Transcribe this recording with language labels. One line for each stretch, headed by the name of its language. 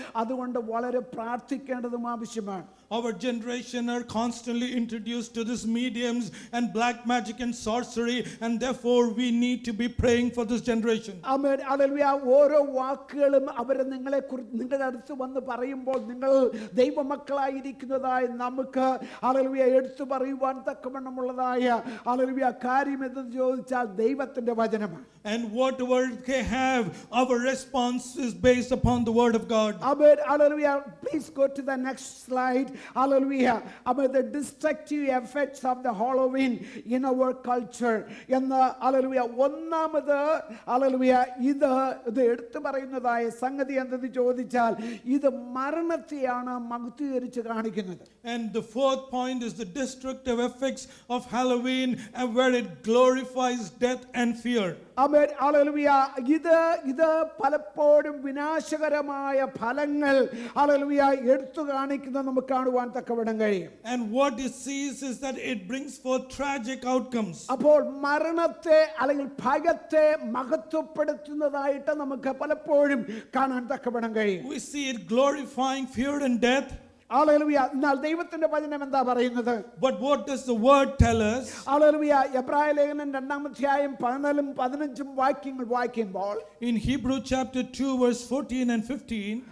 Malayalam: അതുകൊണ്ട് വളരെ പ്രാർത്ഥിക്കേണ്ടതും ആവശ്യമാണ്.
English: Our generation are constantly introduced to these mediums and black magic and sorcery, and therefore we need to be praying for this generation.
Malayalam: Amen, hallelujah. ഓരോ വാക്കുകളും അവർ നിങ്ങളുടെ അടുത്ത് വന്ന് പറയുമ്പോൾ, നിങ്ങൾ ദൈവമക്കളായിരിക്കുന്നതായ നമുക്ക് ഹല്ലേലൂയ എടുത്തു പറയുവാൻ തക്കവണ്ണമുള്ളതായ ഹല്ലേലൂയ കാര്യം എന്തെന്ന് ചോദിച്ചാൽ ദൈവത്തിന്റെ വചനമാണ്.
English: And whatever they have, our response is based upon the word of God. Amen. Hallelujah. Please go to the next slide. Hallelujah. About the destructive effects of the Halloween in our culture.
Malayalam: എന്ന് hallelujah. ഒന്നാമത് hallelujah ഇത് എടുത്തു പറയുന്നതായ സംഗതി എന്തെന്ന് ചോദിച്ചാൽ ഇത് മരണത്തെയാണ് മഹത്വീകരിച്ച് കാണിക്കുന്നത്.
English: And the fourth point is the destructive effects of Halloween, where it glorifies death and fear.
Malayalam: Amen, hallelujah. ഇത് പലപ്പോഴും വിനാശകരമായ ഫലങ്ങൾ ഹല്ലേലൂയ എടുത്തു കാണിക്കുന്നത് നമുക്ക് കാണുവാൻ തക്കവണ്ണം കഴിയും.
English: And what it sees is that it brings forth tragic outcomes.
Malayalam: അപ്പോൾ മരണത്തെ അല്ലെങ്കിൽ ഭയത്തെ മഹത്വപ്പെടുത്തുന്നതായിട്ട് നമുക്ക് പലപ്പോഴും കാണാൻ തക്കവണ്ണം കഴിയും.
English: We see it glorifying fear and death.
Malayalam: Hallelujah. എന്നാൽ ദൈവത്തിന്റെ വചനം എന്താ പറയുന്നത്?
English: But what does the word tell us?
Malayalam: Hallelujah. എബ്രായ ലേഖനം 2-15 വാക്യങ്ങൾ വായിക്കുമ്പോൾ,
English: In Hebrew chapter 2 verse 14 and 15,